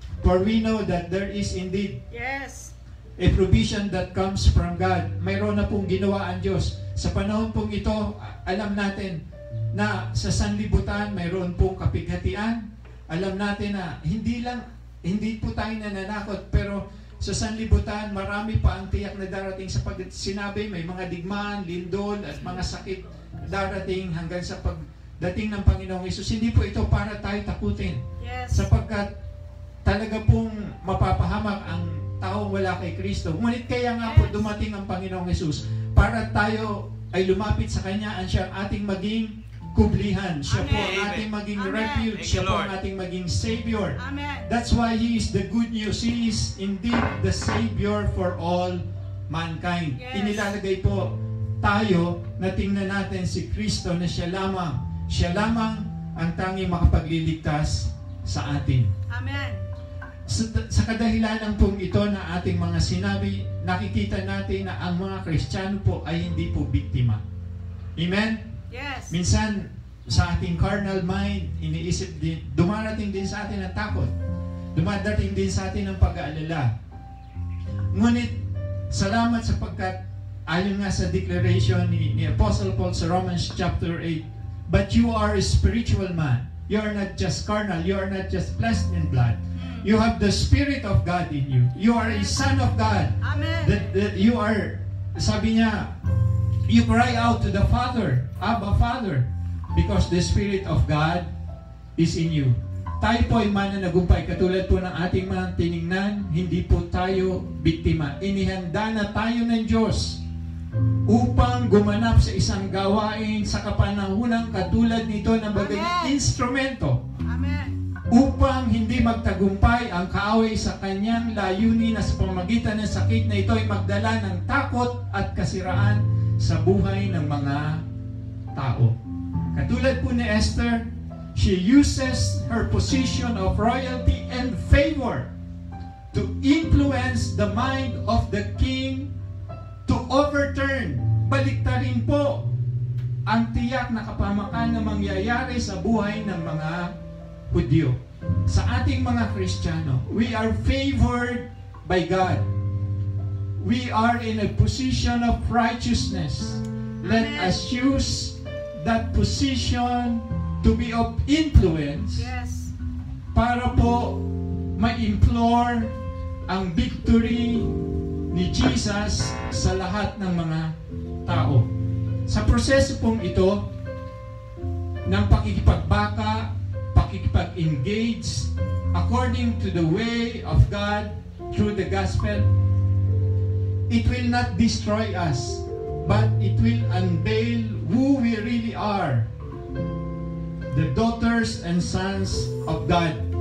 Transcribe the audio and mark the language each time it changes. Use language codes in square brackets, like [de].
[en] For we know that there is indeed a provision that comes from God. [tl] Mayroon na pong ginawa ang Diyos. Sa panahon pong ito, alam natin na sa sanlibutan, mayroon pong kapighatian. Alam natin na hindi po tayo nananakot, pero sa sanlibutan, marami pa ang tiyak na darating sa sinabi, may mga digmaan, lindol, at mga sakit darating hanggang sa pagdating ng Panginoong Hesus. Hindi po ito para tayo takutin. Sapagkat talaga pong mapapahamak ang taong wala kay Kristo. Ngunit kaya nga po dumating ang Panginoong Hesus para tayo ay lumapit sa Kanya at siya ang ating maging kublihan. Siya po ang ating maging refuge. Siya po ang ating maging Savior. [en] That's why He is the good news. He is indeed the Savior for all mankind. [tl] Inilalagay po tayo na tingnan natin si Kristo na siya lamang ang tanging makapagliligtas sa atin. [en] Amen. [tl] Sa kadahilanan pong ito na ating mga sinabi, nakikita natin na ang mga Kristiyano po ay hindi po biktima. [en] Amen? Yes. [tl] Minsan, sa ating carnal mind, iniisip din, dumarating din sa atin ang takot. Dumadating din sa atin ang pag-aalala. Ngunit, salamat sapagkat, ayon nga sa declaration ni Apostle Paul sa Romans chapter 8, [en] but you are a spiritual man. You are not just carnal, you are not just flesh and blood, You have the Spirit of God in you. You are a son of God. Amen. You are, [tl] sabi niya, [en] you cry out to the Father, Abba, Father, because the Spirit of God is in you. [tl] Tayo po ay mananagumpay. Katulad po ng ating mga tiningnan, hindi po tayo biktima. Inihanda na tayo ng Diyos upang gumanap sa isang gawain sa kapanahunang katulad nito na bagay instrumento. [en] Amen. [tl] Upang hindi magtagumpay ang kaaway sa kanyang layunin na sa pamamagitan ng sakit na ito ay magdala ng takot at kasiraan sa buhay ng mga tao. Katulad po ni Esther, [en] she uses her position of royalty and favor to influence the mind of the king to overturn, [tl] baliktarin po ang tiyak na kapamakan na mangyayari sa buhay ng mga Hudyo. Sa ating mga Kristiyano, [en] we are favored by God. We are in a position of righteousness. Let us use that position to be of influence Yes. [tl] para po ma-implore ang victory ni Jesus sa lahat ng mga tao. Sa proseso pong ito ng pakikipagbaka, pakikipag-engage [en] according to the way of God through the gospel, it will not destroy us, but it will unveil who we really are, the daughters and sons of God.